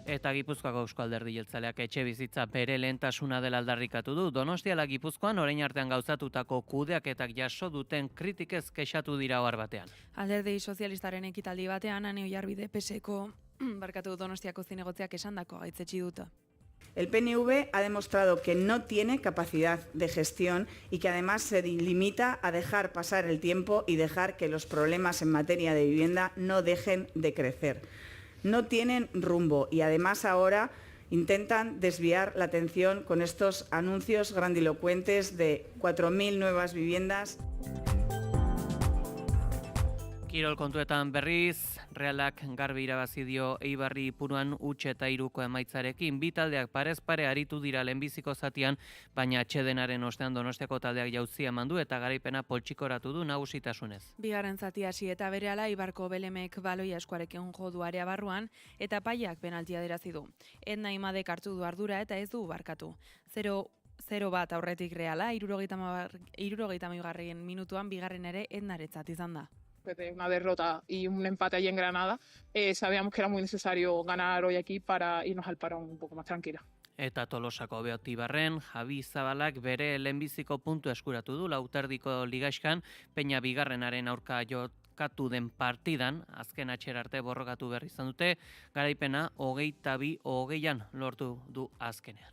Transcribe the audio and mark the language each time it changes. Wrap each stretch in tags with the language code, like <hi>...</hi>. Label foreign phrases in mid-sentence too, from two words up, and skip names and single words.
<eu>Eta Gipuzkoako Eusko Alderdi Jeltzaleak etxe bizitza bere lehentasuna dela aldarrikatu du. Donostiala Gipuzkoan orain artean gauzatutako kudeaketak jaso duten kritikez kexatu dira ohar batean. Alderdi sozialistaren ekitaldi batean, Ane Oiarbide PSeko Donostiako zinegotziak esandako gaitzetsi dut.</eu> <es>El PNV ha demostrado que no tiene capacidad de gestión y que además se limita a dejar pasar el tiempo y dejar que los problemas en materia de vivienda no dejen de crecer. No tienen rumbo y además ahora intentan desviar la atención con estos anuncios grandilocuentes de 4.000 nuevas viviendas.</es> <eu>Kirol kontuetan berriz, Realak garbi irabazi dio Eibarri Ipuruan 3-3 emaitzarekin. Bi taldeak parez pare aritu dira lehenbiziko zatian, baina atsedenaren ostean Donostiako taldeak jauzia eman du eta garaipena poltsikoratu du nagusitasunez. Bigarren zati hasi eta berehala Ibarko Belemek baloia eskuarekin jo du area barruan eta Paiak penaltia aderazi du. Edna Imadek hartu du ardura eta ez du barkatu. 0-1 aurretik Reala, 70. minutuan bigarren ere Ednaretzat izan da.</eu> <es>De una derrota y un empate allí en Granada, sabíamos que era muy necesario ganar hoy aquí para irnos al parón un poco más tranquila.</es> <eu>Eta Tolosako Beotibarren, Javi Zabalak bere lehenbiziko puntu eskuratu du lauterdiko ligaxkan, Peña bigarrenaren aurka jokatu den partidan, azken atxera arte borrokatu berri izan dute, garaipena 22-20 lortu du azkenean.</eu>